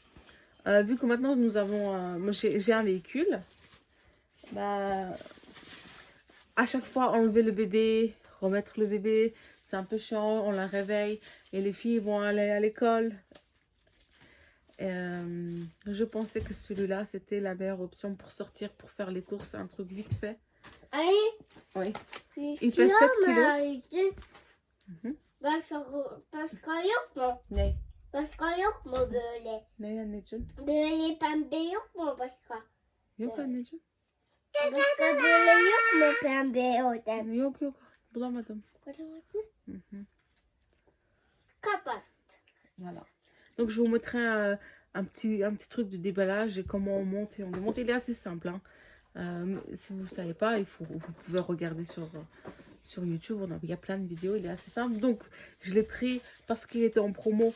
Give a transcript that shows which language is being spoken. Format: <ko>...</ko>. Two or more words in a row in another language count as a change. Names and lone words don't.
<fr>Mais là, Vu que maintenant nous avons, moi j'ai un véhicule, bah, à chaque fois enlever le bébé, remettre le bébé, c'est un peu chiant, on la réveille et les filles vont aller à l'école. Je pensais que celui-là c'était la meilleure option pour sortir, pour faire les courses, un truc vite fait. Oui. Il pèse 7 kilos.</fr> <tr>Nee, Başka yok mu böyle? nee anneciğim. Böyle pembe yok mu başka? Yok anneciğim. Başka böyle yok mu pembe oradan? Yok yok, bulamadım. Kapat.</tr> <fr>Voilà. Donc je vous mettrai un petit truc de déballage et comment on monte et on démonte. Il est assez simple, hein. Si vous ne savez pas, vous pouvez regarder sur YouTube. Il y a plein de vidéos, il est assez simple. Donc je l'ai pris parce qu'il était en promo.</fr>